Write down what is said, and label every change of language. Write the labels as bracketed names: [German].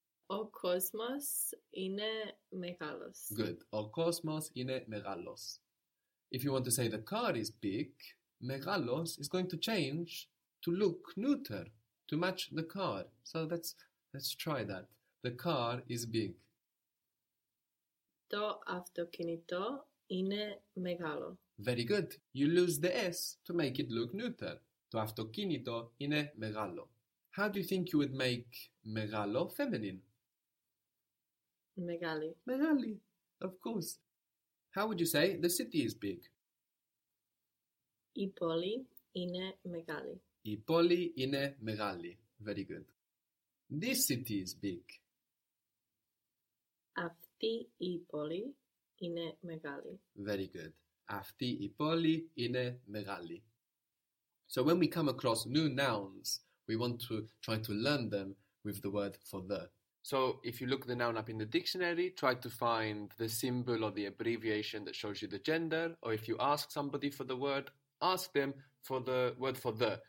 [Greek] O cosmos ine megalos. [English] Good. [Greek] O cosmos ine megalos. [English] If you want to say the car is big, megalos is going to change to look neuter, to match the car. So let's try that. The car is big. [Greek] Το αυτοκίνητο είναι μεγάλο. [English] Very good. You lose the S to make it look neuter. [Greek] Το αυτοκίνητο είναι μεγάλο. [English] How do you think you would make μεγάλο feminine? [Greek] Μεγάλη. [English] Μεγάλη, of course. How would you say the city is big? [Greek] Η πόλη είναι μεγάλη. Η πόλη είναι μεγάλη. [English] Very good. This city is big. [Greek] Αυτή η πόλη είναι μεγάλη. [English] Very good. [Greek] Αυτή η πόλη είναι μεγάλη. [English] So when we come across new nouns, we want to try to learn them with the word for the. So if you look the noun up in the dictionary, try to find the symbol or the abbreviation that shows you the gender. Or if you ask somebody for the word, ask them for the word for the.